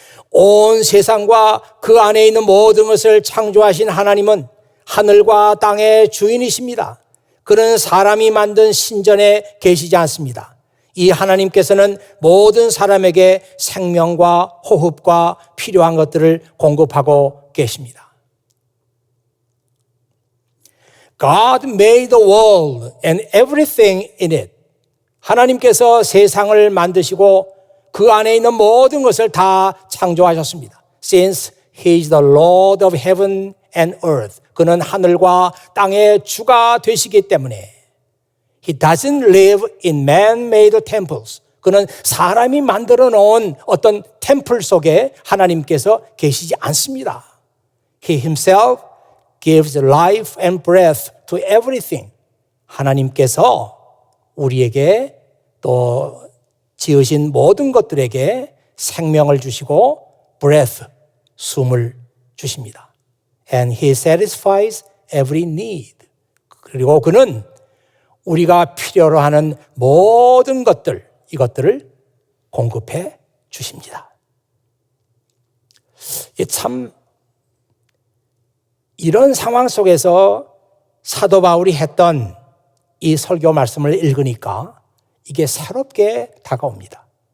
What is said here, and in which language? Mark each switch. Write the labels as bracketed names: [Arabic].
[Korean] 온 세상과 그 안에 있는 모든 것을 창조하신 하나님은 하늘과 땅의 주인이십니다. 그는 사람이 만든 신전에 계시지 않습니다. 이 하나님께서는 모든 사람에게 생명과 호흡과 필요한 것들을 공급하고 계십니다. [English] God made the world and everything in it. [Korean] 하나님께서 세상을 만드시고 그 안에 있는 모든 것을 다 창조하셨습니다. [English] Since He is the Lord of heaven and earth. [Korean] 그는 하늘과 땅의 주가 되시기 때문에 [English] He doesn't live in man-made temples. [Korean] 그는 사람이 만들어 놓은 어떤 템플 속에 하나님께서 계시지 않습니다. [English] He himself gives life and breath to everything. [Korean] 하나님께서 우리에게 또 지으신 모든 것들에게 생명을 주시고 breath, 숨을 주십니다. [English] And He satisfies every need. [Korean] 그리고 그는 우리가 필요로 하는 모든 것들, 이것들을 공급해 주십니다. 참 이런 상황 속에서 사도 바울이 했던 이 설교 말씀을 읽으니까 이게 새롭게 다가옵니다.